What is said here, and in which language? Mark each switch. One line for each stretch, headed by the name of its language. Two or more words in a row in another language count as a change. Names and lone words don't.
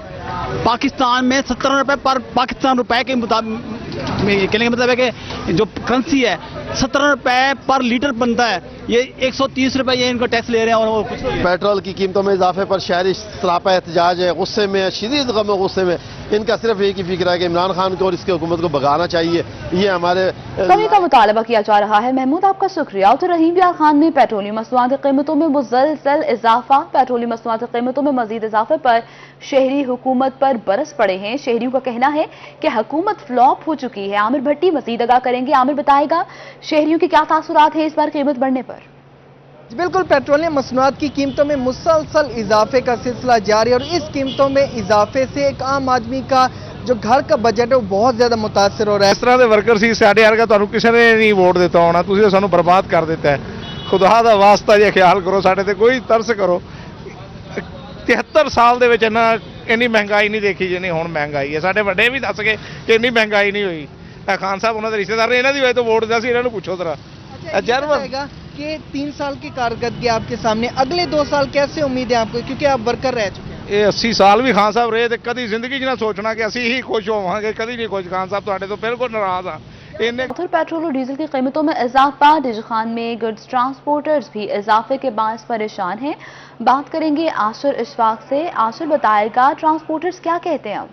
Urdu: پاکستان میں 17 روپے پر پاکستان روپے کے مطابق، کہنے کا مطلب ہے کہ جو کرنسی ہے 17 روپے پر لیٹر بنتا ہے. یہ 130 روپے یہ ان کو ٹیکس لے رہے ہیں اور وہ کچھ. پیٹرول کی قیمتوں میں اضافے پر شہری سراپا احتجاج ہے، غصے میں، شدید غم غصے میں. ان کا صرف ایک ہی فکر ہے کہ عمران خان کو اور اس کی حکومت کو بھگانا چاہیے. یہ ہمارے کمی کا مطالبہ کیا جا رہا ہے. محمود آپ کا شکریہ. تو رحیم یار خان نے پیٹرولیم مصنوعات کی قیمتوں میں مسلسل اضافہ، پیٹرولیم مصنوعات کی قیمتوں میں مزید اضافے پر شہری حکومت پر برس پڑے ہیں. شہریوں کا کہنا ہے کہ حکومت فلاپ ہو چکی ہے. عامر بھٹی مزید آگاہ کریں گے. عامر بتائے گا شہریوں کے کیا تاثرات ہیں اس بار قیمت بڑھنے پر؟ بالکل، پیٹرولیم مصنوعات کی قیمتوں میں مسلسل اضافے کا سلسلہ جاری ہے اور اس قیمتوں میں اضافے سے ایک عام آدمی کا جو گھر کا بجٹ ہے وہ بہت زیادہ متاثر ہو رہا ہے.
Punjabi: اس طرح کے ورکر سی ساڈے ورگا تانوں کسی نے نہیں ووٹ دیتا ہونا, تسی تو سانوں برباد کر دیتا ہے. خدا دا واسطہ جے خیال کرو, ساڈے تے کوئی ترس کرو. 73 سال دے وچ اینی مہنگائی نہیں دیکھی جنی ہن مہنگائی ہے. ساڈے وڈے بھی دس گئے کہ اینی مہنگائی نہیں ہوئی. خان صاحب انہاں دے رشتہ دار نے انہاں دی وجہ تو ووٹ دیا سی, انہاں نوں پوچھو ذرا.
Urdu: کہ 3 سال کی کارکردگی آپ کے سامنے, اگلے 2 سال کیسے امید ہے آپ کو, کیونکہ آپ ورکر رہ چکے ہیں؟
Punjabi: یہ 80 سال بھی خان صاحب رہے تے کدی زندگی 'چ نہ سوچنا کہ اسی ہی خوش ہوواں گے, کدی نہیں خوش. خان صاحب تواڈے تو بالکل ناراض ہاں.
Urdu: ادھر پیٹرول اور ڈیزل کی قیمتوں میں اضافہ. ڈیجی خان میں گڈز ٹرانسپورٹرز بھی اضافے کے باعث پریشان ہیں. بات کریں گے عاشر اشفاق سے. عاشر بتائے گا ٹرانسپورٹرز کیا کہتے ہیں اب؟